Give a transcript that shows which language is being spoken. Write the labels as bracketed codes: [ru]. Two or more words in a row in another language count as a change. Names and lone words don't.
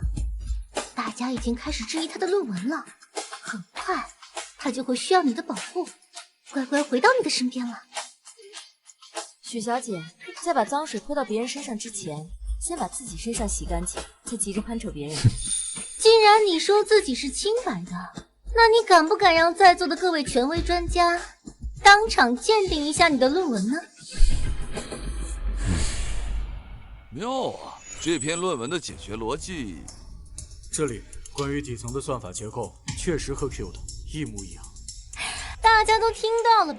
[zh] 大家已經開始質疑他的論文了，很快他就會需要你的保護，乖乖回到你的身邊了。許小姐，在把髒水潑到別人身上之前，先把自己身上洗乾淨，再急着攀扯別人。既然你說自己是清白的，那你敢不敢讓在座的各位權威專家當場鑑定一下你的論文呢？妙啊，這篇論文的解決邏輯，這裡關於底層的算法結構確實和 Q 的一模一樣。大家都聽到了吧？